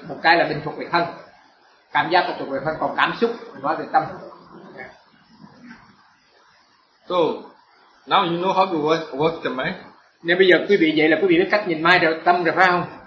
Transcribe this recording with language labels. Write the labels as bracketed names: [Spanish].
[Vietnamese] Một cái là bình thuộc về thân, cảm giác thuộc về thân, còn cảm xúc nói về tâm. [English] So, now you know how to work the mind. [Vietnamese] Nên bây giờ quý vị vậy là quý vị biết cách nhìn mai rồi, tâm rồi phải không?